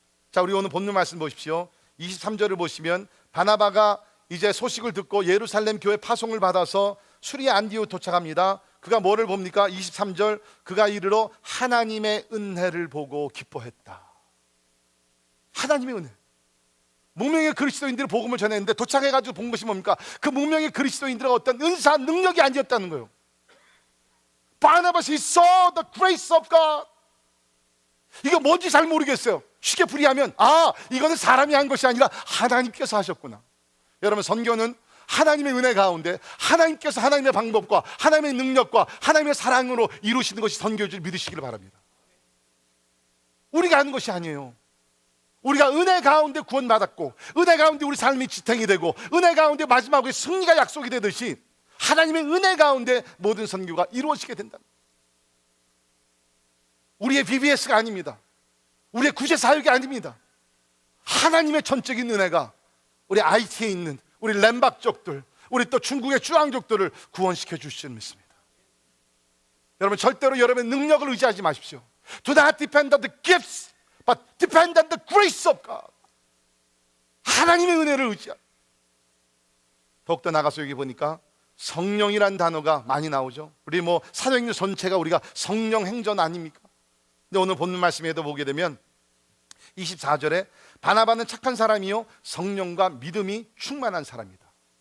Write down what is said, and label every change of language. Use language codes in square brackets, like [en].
[ko] 자, 우리 오늘 본문 말씀 보십시오. 23절을 보시면 바나바가 이제 소식을 듣고 예루살렘 교회 파송을 받아서 수리아 안디옥 도착합니다. 그가 뭐를 봅니까? 23절, 그가 이르러 하나님의 은혜를 보고 기뻐했다. 하나님의 은혜. 무명의 그리스도인들이 복음을 전했는데 도착해가지고 본 것이 뭡니까? 그 무명의 그리스도인들의 어떤 은사, 능력이 아니었다는 거예요. [en] Barnabas, he saw the grace of God. [ko] 이거 뭔지 잘 모르겠어요. 쉽게 풀이하면 이거는 사람이 한 것이 아니라 하나님께서 하셨구나. 여러분, 선교는 하나님의 은혜 가운데 하나님께서 하나님의 방법과 하나님의 능력과 하나님의 사랑으로 이루시는 것이 선교인 줄 믿으시기를 바랍니다. 우리가 하는 것이 아니에요. 우리가 은혜 가운데 구원받았고 은혜 가운데 우리 삶이 지탱이 되고 은혜 가운데 마지막에 승리가 약속이 되듯이 하나님의 은혜 가운데 모든 선교가 이루어지게 된다. 우리의 BBS가 아닙니다. 우리의 구제 사역이 아닙니다. 하나님의 전적인 은혜가 우리 IT에 있는 우리 렘박족들, 우리 또 중국의 쭈앙족들을 구원시켜 주시는 믿습니다. 여러분 절대로 여러분의 능력을 의지하지 마십시오. [en] Do not depend on the gifts, but depend on the grace of God. [ko] 하나님의 은혜를 의지하. 더욱더 나가서 여기 보니까 성령이란 단어가 많이 나오죠. 우리 뭐 사도행전 전체가 우리가 성령 행전 아닙니까? 근데 오늘 본문 말씀에도 보게 되면 24절에 바나바는 착한 사람이요 성령과 믿음이 충만한 사람이다.